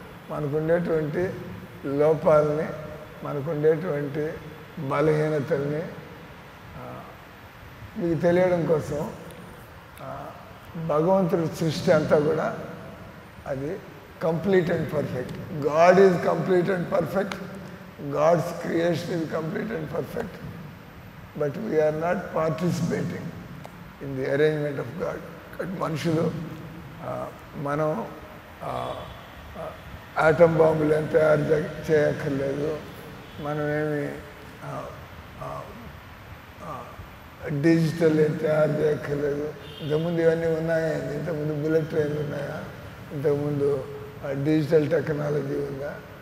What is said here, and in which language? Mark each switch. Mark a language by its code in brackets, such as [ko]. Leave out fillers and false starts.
[te] మనకుండేటువంటి లోపాలని, మనకుండేటువంటి బలహీనతల్ని మీకు తెలియడం కోసం భగవంతుడి సృష్టి అంతా కూడా అది [en] complete and perfect. God is complete and perfect. God's creation is complete and perfect. But we are not participating in the arrangement of God. [te] మనుషులు మనం ఆటం బాంబులు ఏం తయారు చేయక్కర్లేదు, మనమేమి డిజిటల్ ఏం తయారు చేయక్కర్లేదు. ఇంతకుముందు ఇవన్నీ ఉన్నాయా? ఇంతకుముందు బుల్లెట్ ట్రైన్లు ఉన్నాయా? ఇంతకుముందు డిజిటల్ టెక్నాలజీ ఉందా?